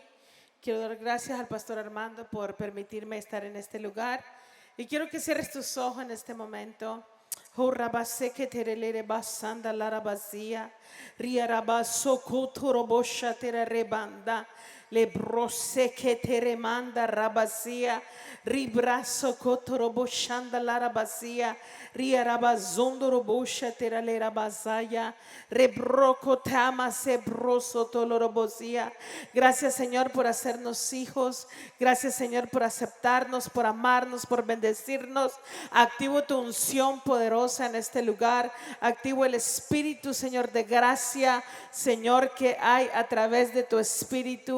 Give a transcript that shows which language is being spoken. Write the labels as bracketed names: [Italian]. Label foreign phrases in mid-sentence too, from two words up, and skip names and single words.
[Spanish] Quiero dar gracias al pastor Armando por permitirme estar en este lugar. Y quiero que cierres tus ojos en este momento. Le brose que te remanda rabasia, ribraso cotorobo shanda la rabasia, riarabazondo robosha tera le rabazaya, rebroco tama se broso tolorobosia. Gracias, Señor, por hacernos hijos. Gracias, Señor, por aceptarnos, por amarnos, por bendecirnos. Activo tu unción poderosa en este lugar. Activo el Espíritu, Señor, de gracia, Señor, que hay a través de tu Espíritu.